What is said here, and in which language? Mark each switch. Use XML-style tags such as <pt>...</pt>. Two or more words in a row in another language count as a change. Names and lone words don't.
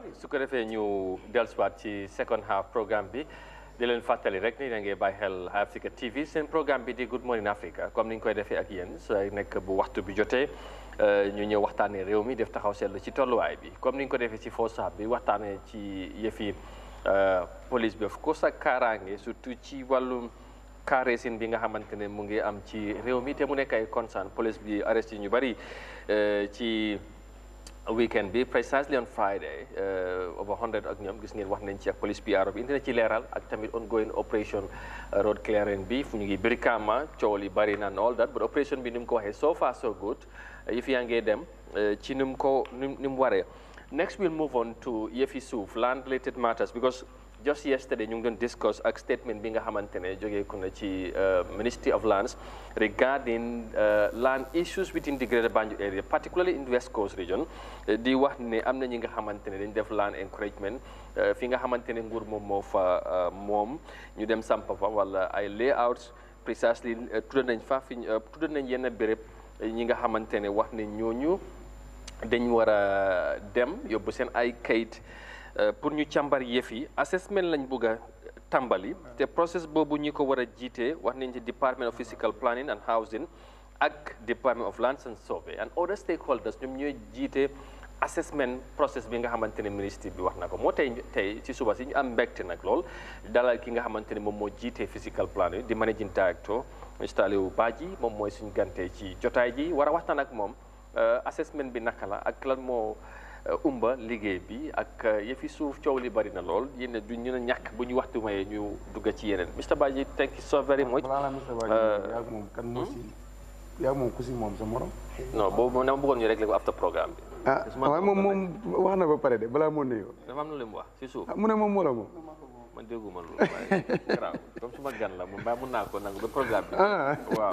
<wo>Su ko defee ñu dellusiwaat ci</wo> <en>second half</en> <wo>programme bi. di leen fàttali rek ni da ngeen bàyyi xel Eyeafrica TV seen programme bi di Good Morning Africa comme ni ñu koy defee ak yéen sooy nekk bu waxtu bi jotee ñu ñëw waxtaanee réew mi def taxaw seetlu ci tolluwaay bi comme ni ñu ko defee ci</wo> <en>first half</en> <wo>bi waxtaanee ci yëfi police bi</wo> <en>of course</en> <wo>ak kaaraange surtout ci wàllum</wo> <en>car racing</en> <wo>bi nga xamante ne mu ngi am ci réew mi te mu nekk ay concern police bi arrest yi ñu bari ci weekend bi</wo> <en>precisely on Friday over 100</en> <wo>ak ñoom gis ngeen wax nañ ci ak police PR bi indi na ci leeral ak tamit</wo> <en>ongoing operation road clearing</en> <wo>bi fu ñu ngi Brikama coow li bari na</wo> <en>all that but operation</en> <wo>bi ni mu ko waxee</wo> <en>so far so good</en> <wo>yëf yaa ngee dem ci ni mu waree.</wo> <en>Next we'll move on to</en> <wo>yëfi suuf</wo> <en>land related matters because just yesterday</en> <wo>ñu ngi doon</wo> <en>discuss</en> <wo>ak statement bi nga xamante ne jógee ku na ci</wo> <en>Ministry of Lands regarding land issues within the Greater Banjul area particularly in the West</en> <wo>Coast region di wax ne am na ñi nga xamante ne dañ def</wo> <en>land encouragement</en> <wo>fi nga xamante ne nguur moom moo fa moom ñu dem sampa fa wala ay layouts precisely tudd nañ fa fi tudd nañ yenn béréb ñi nga xamante ne wax ne ñooñu dañ war a dem yóbbu seen ay kayit pour ñu càmbar yëf yi assessment lañ bëgg a tàmbali te process boobu ñi ko war a jiite wax nañ ci Department of Physical Planning and Housing ak Department of Lands and Survey and</wo> <en>other stakeholders</en> <wo>ñoom ñooy jiite</wo> <en>assessment process</en> <wo>bi nga xamante ne ministre bi wax na ko moo tey ci suba si ñu am mbégte nag lool dalal ki nga xamante ne moom moo jiite Physical Planning di</wo> <en>Managing Director</en> <wo>Mr. Aliou Badji moom mooy suñu gante ci jotaay ji war a waxtaan ak moom assessment bi naka la ak lan moo umba liggéey bi ak yëfi suuf coow li bari na lool yéen du ñu ñàkk bu ñu waxtu mayee ñu dugg ci yeneen Mr.</wo> <en>Badji thank you so very much.</en> <wo>yaa moom ku si moom sa morom. non boobu dama bëggoon ñu réglé ko after programme bi. waaye moom wax na ba pare de balaa moo nuyoo. dafa am na lu mu wax si suuf. mu ne moom moo la moom. man dégguma loolu waaye garaaw comme suma gan la moom mun naa ko nangu ba programme bi waaw</wo>